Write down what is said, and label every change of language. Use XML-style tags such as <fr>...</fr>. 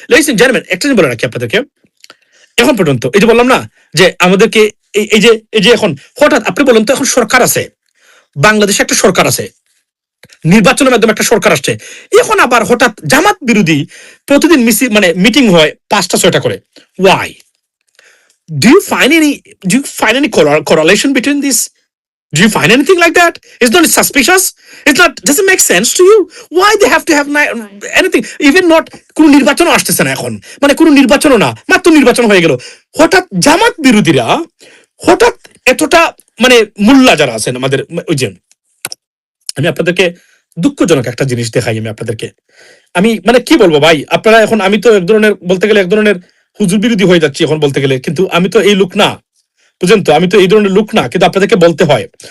<bn>Ladies and gentleman, একটা জিনিস বলে রাখি আপনাদেরকে, এখন পর্যন্ত এই যে বললাম না যে আমাদেরকে এই যে এখন হঠাৎ আপনি বলেন তো, এখন সরকার আছে, বাংলাদেশে একটা সরকার আছে, নির্বাচনের মাধ্যমে একটা সরকার আসছে, এখন আবার হঠাৎ জামাত বিরোধী প্রতিদিন মিটিং হয় 5টা-6টা করে।</bn> <en>Why? Do you find any correlation between this? Do you find anything like that? It's not suspicious. It's not. Doesn't make sense to you? Why they have to have anything? Even not.</en> <bn>কোনো নির্বাচন আসতেছে না এখন, কোনো নির্বাচনও না, মাত্র নির্বাচন হয়ে গেল। হঠাৎ জামাত বিরোধীরা হঠাৎ এতটা মোল্লা যারা আছেন আমাদের, ওই যে আমি আপনাদেরকে দুঃখজনক একটা জিনিস দেখাই আমি আপনাদেরকে। আমি কি বলবো ভাই, আপনারা এখন, আমি তো এক ধরনের বলতে গেলে এক ধরনের হুজুর বিরোধী হয়ে যাচ্ছি এখন বলতে গেলে, কিন্তু আমি তো এই লোক না, বুঝলেন তো, আমি তো এই ধরনের লোক না, কিন্তু আপনাদেরকে বলতে হয়।</bn>